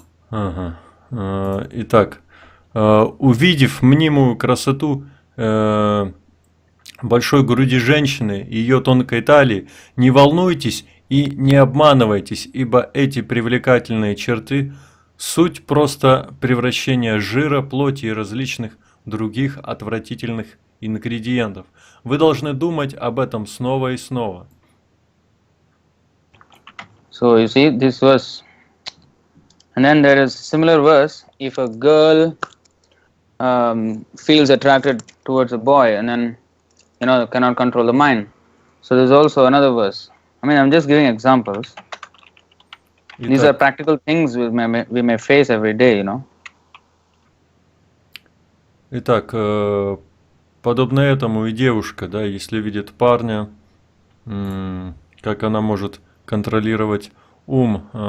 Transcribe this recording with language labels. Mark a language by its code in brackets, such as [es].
[ru] Ага. Итак, увидев мнимую красоту большой груди женщины и ее тонкой талии, не волнуйтесь и не обманывайтесь, ибо эти привлекательные черты – суть просто превращения жира, плоти и различных других отвратительных ингредиентов. Вы должны думать об этом снова и снова. [en] So you see this verse, and then there is similar verse. If a girl feels attracted towards a boy, and then cannot control the mind. So there's also another verse. I mean, I'm just giving examples. These are practical things we may face every day, [ru] Итак, подобно этому и девушка, да, если видит парня, как она может контролировать ум.